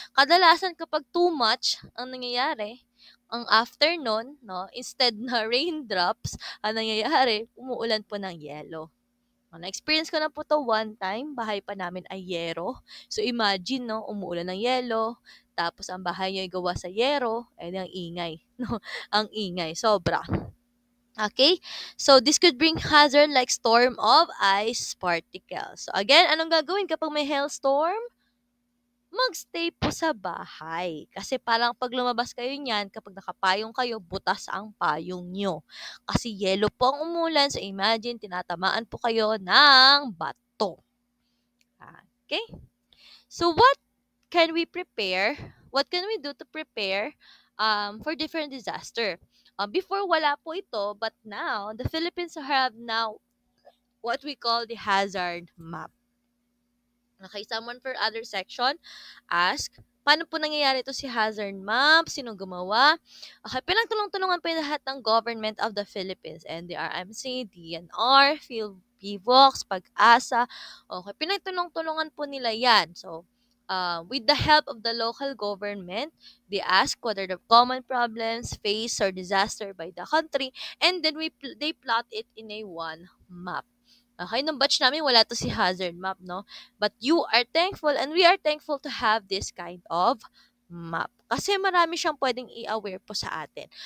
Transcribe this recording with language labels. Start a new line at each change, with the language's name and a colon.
Filipino: Kadalasan kapag too much ang nangyayari, ang after nun, no, instead na raindrops, ang nangyayari, umuulan po ng yelo. Na-experience ko na po to
English: one time,
Filipino: bahay pa namin ay yero.
English: So imagine,
Filipino: no, umuulan ng yelo, tapos ang bahay niyo ay gawa sa yero, ay ang ingay, no? Ang ingay, sobra. Okay?
English: So, this could bring hazard like storm of ice particles. So, again,
Filipino: anong gagawin kapag may
English: hailstorm?
Filipino: Magstay po sa bahay. Kasi parang pag lumabas kayo niyan, kapag nakapayong kayo, butas ang payong nyo. Kasi yelo po ang umulan. So, imagine, tinatamaan po kayo ng bato.
English: Okay? So, what can we prepare? What can we do to prepare for different disaster? Before,
Filipino: wala po ito.
English: But now, the Philippines have now what we call the hazard map. Okay, someone for other section ask,
Filipino: paano po nangyayari ito si
English: hazard map?
Filipino: Sino gumawa? Okay, pinagtulong-tulungan po yung lahat ng
English: government of the Philippines,
Filipino: NDRMC, DNR, PhilVox, Pag-asa. Okay, pinagtulong-tulungan po nila yan.
English: So, with the help of the local government, they ask what are the common problems faced or disaster by the country, and then they plot it in a one map. Okay,
Filipino: nung batch namin, wala to si
English: hazard map, no? But you are thankful and we are thankful to have this kind of map.
Filipino: Kasi marami siyang pwedeng i-aware po sa atin.